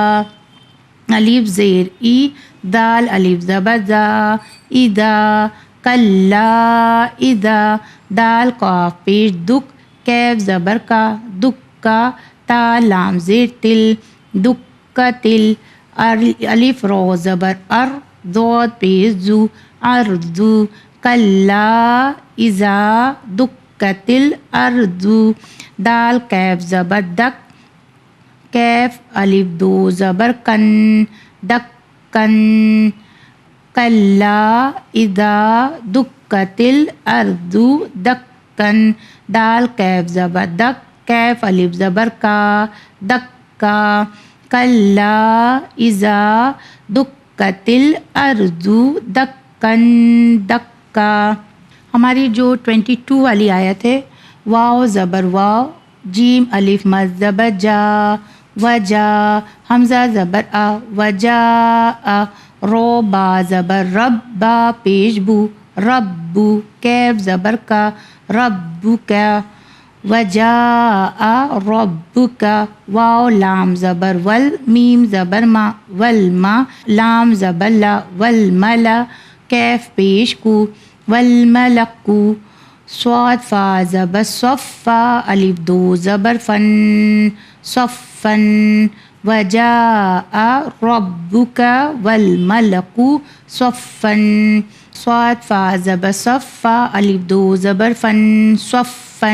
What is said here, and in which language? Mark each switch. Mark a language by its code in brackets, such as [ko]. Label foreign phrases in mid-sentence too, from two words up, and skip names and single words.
[ur] الف زیر ای دال الف زبر زا [ar] اذا کلا اذا [ur] دال قاف پیش دک کیف زبر کا دکا تا لام زیر تل دکا تل الف رو زبر ار ضاد پیش زو ارزو [ar] کلا اذا دکت الارض [ur] دال کیف زبر دک کیف الف دو زبر کن دکن [ar] کلا اذا دکت الارض دکن [ur] دال کیف زبر دک کیف الف زبر کا دکا [ar] کلا اذا دکت الارض دکن دکا. [ur] ہماری جو 22 والی آیت ہے واو زبر واو جیم الف مد زبر جا وجا حمزہ زبر آ وجا رو با زبر رب با پیش بو ربو کیف زبر کا ربو کا وجا ربو کا واو لام زبر ول میم زبر ما والما لام زبر لا والملا کیف پیش کو والملکو صاد فا زبر صفا الف دو زبر فن صفن [ar] وجاء ربک والملک صفن [ur] صاد فا زبر صفا الف دو زبر فن صفن.